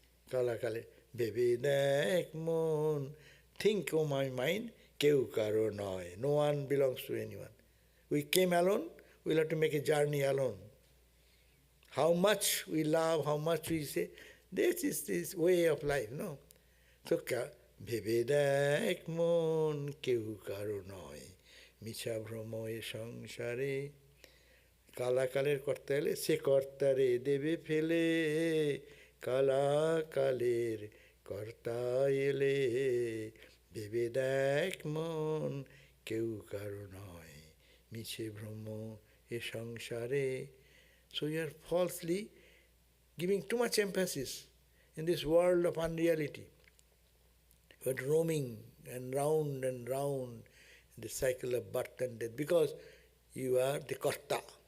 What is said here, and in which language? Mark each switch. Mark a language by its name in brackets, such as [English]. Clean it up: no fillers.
[Bangla] Kala kale, bebe dek mon, [English] think, oh my mind, [Bangla] keu karo noy. [English] No one belongs to anyone. We came alone, we'll have to make a journey alone. How much we love, how much we say, this is this way of life, no? [Bangla] So, bebe dek mon, keu karo noy. মিছা ভ্রম এ সংসারে কালাকালের কর্তা এলে সে কর্তারে দেবে ফেলে কালাকালের কর্তা এলে ভেবে দেখ মন কেউ কারো নয় মিছে ভ্রম এ সংসারে. [English] So you are falsely giving too much emphasis in this world of unreality. You are roaming and round the cycle of birth and death, because you are the karta.